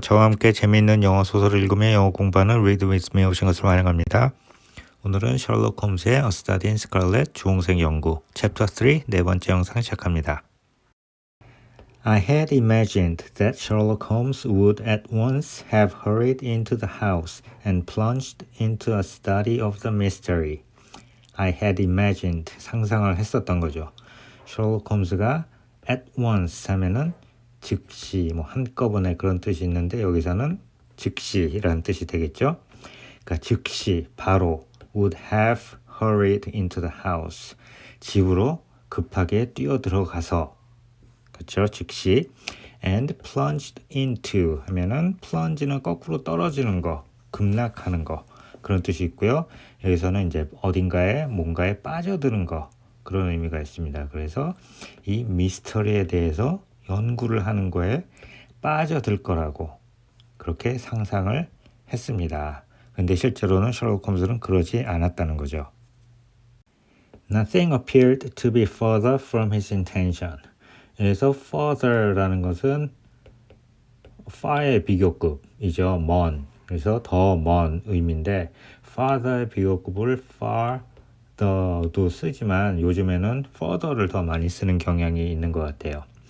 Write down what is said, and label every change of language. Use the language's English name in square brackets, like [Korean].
[Korean] 저와 함께 재미있는 영어 소설을 읽으며 영어 공부하는 Read With Me 오신 것을 환영합니다. 오늘은 셜록 홈즈의 A Study in Scarlet 주홍색 연구 챕터 3 네 번째 영상 시작합니다. [English] I had imagined that Sherlock Holmes would at once have hurried into the house and plunged into a study of the mystery. I had imagined, [Korean] 상상을 했었던 거죠. 셜록 홈즈가 [English] at once [Korean] 하면은 즉시, 한꺼번에 그런 뜻이 있는데 여기서는 즉시라는 뜻이 되겠죠. 그러니까 즉시, 바로 [English] would have hurried into the house. [Korean] 집으로 급하게 뛰어 들어가서, 그렇죠? 즉시. [English] And plunged into [Korean] 하면은 plunge는 거꾸로 떨어지는 거, 급락하는 거 그런 뜻이 있고요. 여기서는 이제 어딘가에 뭔가에 빠져드는 거 그런 의미가 있습니다. 그래서 이 미스터리에 대해서 연구를 하는 거에 빠져들 거라고 그렇게 상상을 했습니다. 근데 실제로는 셜록 홈즈는 그러지 않았다는 거죠. [English] Nothing appeared to be further from his intention. [Korean] 그래서 further라는 것은 far의 비교급이죠. 먼. 그래서 더 먼 의미인데 farther의 비교급을 farther도 쓰지만 요즘에는 further를 더 많이 쓰는 경향이 있는 것 같아요.